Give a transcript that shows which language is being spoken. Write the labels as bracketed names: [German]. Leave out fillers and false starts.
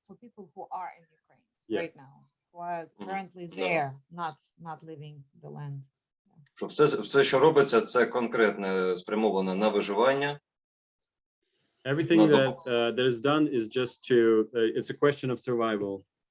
[English] For people who are in Ukraine Yeah. right now, who are currently there, not leaving the land. [Ukrainian] Що все, що робиться, це конкретне спрямоване на виживання. [English] Everything that is done is just it's a question of survival.